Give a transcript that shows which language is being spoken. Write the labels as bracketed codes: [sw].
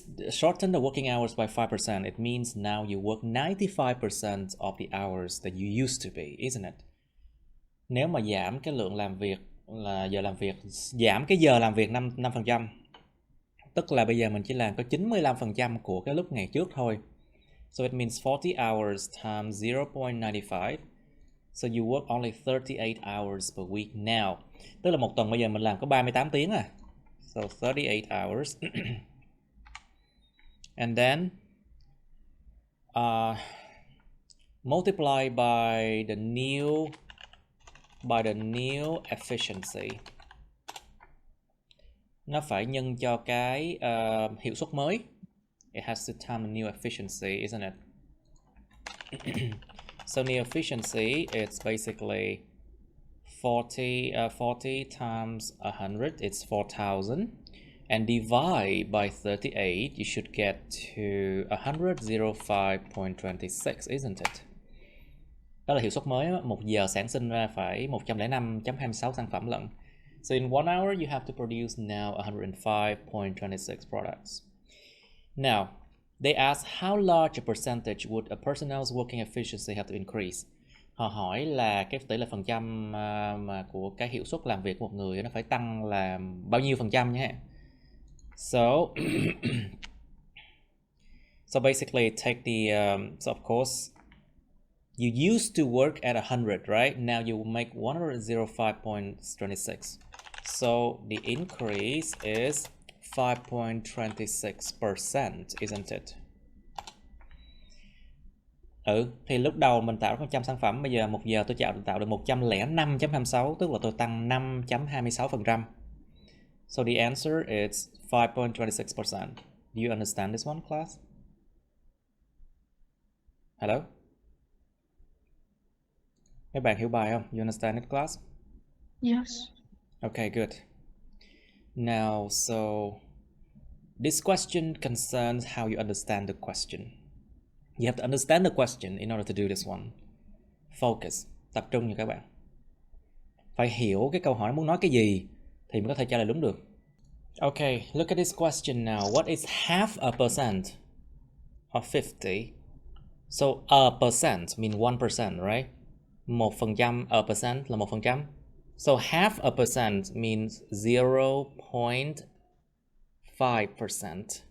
[en] Shorten the working hours by 5%. It means now you work 95% of the hours that you used to be, isn't it? [vi] Nếu mà giảm cái lượng làm việc là giờ làm việc, giảm cái giờ làm việc 5%, tức là bây giờ mình chỉ làm có 95% của cái lúc ngày trước thôi. [en] So it means 40 hours times 0.95. So you work only 38 hours per week now. Tức là một tuần bây giờ mình làm có 38 tiếng à. So 38 hours. And then multiply by the new efficiency. [vi] Nó phải nhân cho cái hiệu suất mới. [en] It has to time the new efficiency, isn't it? So new efficiency, it's basically 40 times 100, it's 4,000. And divide by 38, you should get to 105.26, isn't it? [vi] Đó là hiệu suất mới, 1 giờ sản sinh ra phải 105.26 sản phẩm lận. [en] So in 1 hour, you have to produce now 105.26 products. Now, they ask how large a percentage would a personnel's working efficiency have to increase? [vi] Họ hỏi là cái tỷ lệ phần trăm mà của cái hiệu suất làm việc của một người nó phải tăng là bao nhiêu phần trăm nhé. [en] So, so basically take the, so of course, you used to work at 100, right? Now you make 105.26. So the increase is 5.26%, isn't it? [vi] Thì lúc đầu mình tạo 100 sản phẩm, bây giờ 1 giờ tôi tạo được 105.26, tức là tôi tăng 5.26%. [en] So the answer is 5.26%. Do you understand this one, class? Hello? [vi] Mấy bạn hiểu bài không? [en] You understand it, class? Yes. Okay, good. Now, so this question concerns how you understand the question. You have to understand the question in order to do this one. [vi] Focus, tập trung nha các bạn. Phải hiểu cái câu hỏi muốn nói cái gì thì mới có thể trả lời đúng được. [en] Okay, look at this question now. What is half a percent of 50? So a percent means 1%, right? 1%, a percent là 1%. So half a percent means 0.5%.